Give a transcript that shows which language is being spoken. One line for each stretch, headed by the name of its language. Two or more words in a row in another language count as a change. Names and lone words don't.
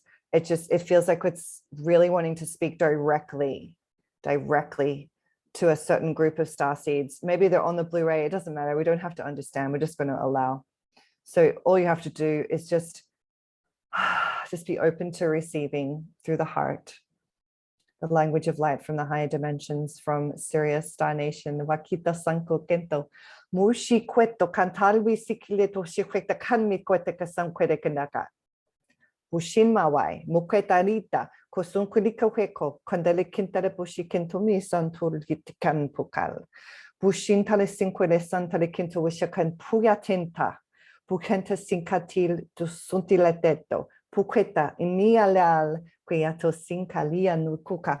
English: It feels like it's really wanting to speak directly to a certain group of star seeds. Maybe they're on the Blu-ray. It doesn't matter. We don't have to understand. We're just going to allow. So all you have to do is just be open to receiving through the heart the language of light from the higher dimensions, from Sirius, Star Nation, Wakita Sanko Kento, Mushi Kweto, Kantarwi Sikileto Shikweta Kanmi Kweta Kasankwede Kanaka, Bushin Mawai, Mukwetarita, Kosunkulika Heko, Kondele Kintare Bushi Kintomi Santur Gitikan Pukal, Bushin Talesinquele Santale Kinto Wishakan Puyatinta, Bukenta Sinkatil to Suntileteto, Puqueta, Inialeal, Kuyato sinkalia nukuka.